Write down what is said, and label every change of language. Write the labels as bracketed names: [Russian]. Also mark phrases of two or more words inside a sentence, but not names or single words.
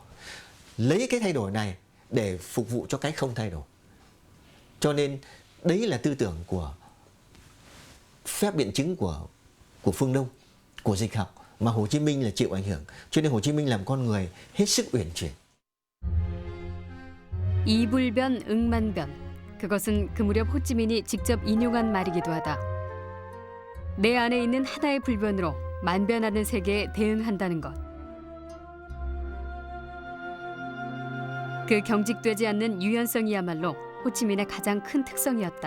[Vietnamese] Lấy cái thay đổi này để phục vụ cho cái không thay đổi. Cho nên đấy là tư tưởng của phép biện chứng của phương Đông, của dịch học, mà Hồ Chí Minh là chịu ảnh hưởng. Cho nên Hồ Chí Minh làm con người hết sức uyển chuyển. [Korean] 이불변 응만변. 그것은 그 무렵 호찌민이 직접 인용한 말이기도 하다. 내 안에 있는 하나의 불변으로 만변하는 세계에 대응한다는 것. 그 경직되지 않는 유연성이야말로 호치민의 가장 큰 특성이었다.